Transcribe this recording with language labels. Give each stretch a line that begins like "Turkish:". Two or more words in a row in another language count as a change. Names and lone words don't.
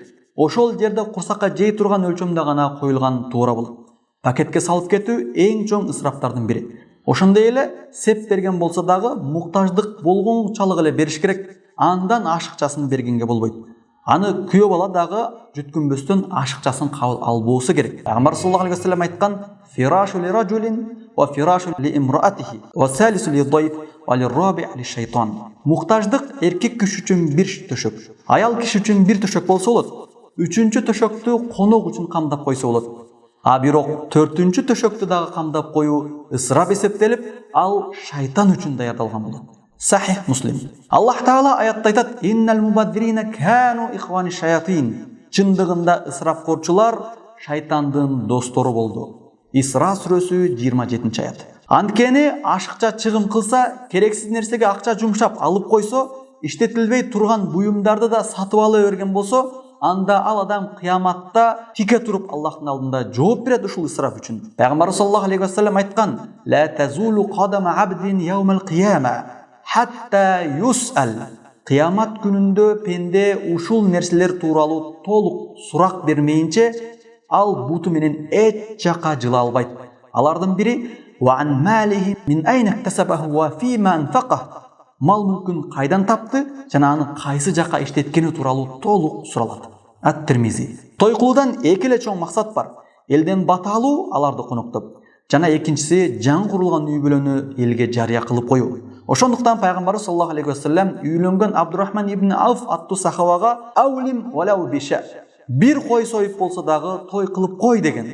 Kyrgyz: Ошол жерде курсакка жей турган өлчөмдө гана коюлган туура болот. Пакетке салып кетүү эң чоң ысыраптардын бири. Ошондой эле сеп берген болсо дагы муктаждык болгончалык эле бериш керек. Андан ашыкчасын бергенге болбойт. Аны күйөө бала дагы жүткүнбөстөн ашыкчасын кабыл албоосу керек. Пайгамбар
Arabic: صلى الله عليه وسلم
Kyrgyz: айткан:
Arabic: "فراش لرجل و فراش لامرأته و ثالث لضيف و لرابع للشيطان."
Kyrgyz: Муктаждык эркек киши үчүн бир төшөк, аял киши үчүн бир төшөк болсо болот. Үчүнчү төшөктү конок үчүн камдап койсо болот. А бирок төртүнчү төшөктү дагы камдап коюу ысырап эсептелип, ал шайтан үчүн даярдалган болот. Сахих Муслим. Аллах Таала аятта айтат:
Arabic: "إن المبذرين كانوا إخوان الشياطين."
Kyrgyz: Чындыгында ысырапкорчулар шайтандын достору болду. Исра сүрөсү 27-аят. Анткени ашыкча чыгым кылса, керексиз нерсеге акча жумшап алып койсо, иштетилбей турган буюмдарды да сатып ала берген болсо, анда ал адам кыяматта тике туруп Аллахтын алдында жооп берет ушул ысырап үчүн.
Arabic: Пайгамбар صلى الله عليه وسلم айткан: "لا تزول قدما عبد يوم القيامة حتى يسأل."
Kyrgyz: Кыямат күнүндө пенде ушул нерселер тууралуу толук сурак бермейинче ал буту менен эч жака жыла албайт. Алардын бири:
Arabic: "وعن ماله من أين اكتسبه وفيما أنفقه."
Kyrgyz: мал мүлкүн кайдан тапты жана аны кайсы жака иштеткени тууралуу толук суралат. Ат-Тирмизи. Той кылуудан эки эле чоң максат бар: элден бата алуу, аларды коноктоп, жана экинчиси жаңы курулган үй бүлөнү элге жарыя кылып коюу. Ошондуктан пайгамбарыбыз
Arabic: صلى الله عليه وسلم
Kyrgyz: үйлөнгөн Абдурахман ибн Ауф аттуу сахабага
Arabic: أولم ولو بشاة,
Kyrgyz: бир кой союп болсо дагы той кылып кой деген.